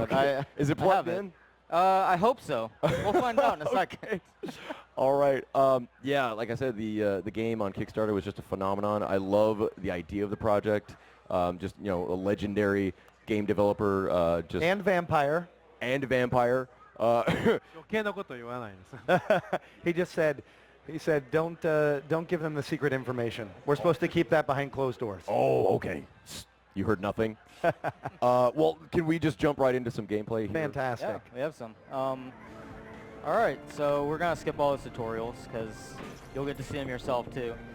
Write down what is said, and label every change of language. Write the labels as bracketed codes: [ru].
[en] Okay. Is it plugged I have in? I hope so. We'll find out in a second. All right. Yeah, like I said, the game on Kickstarter was just a phenomenon. I love the idea of the project. Just, you know, a legendary game developer. Just and vampire. And vampire. [ja] 余計なこと言わないです。 [en] He said, don't give them the secret information. We're supposed to keep that behind closed doors. Oh, okay. You heard nothing? Well, can we just jump right into some gameplay here? Fantastic. Yeah, we have some. All right, so we're going to skip all the tutorials because you'll get to see them yourself too.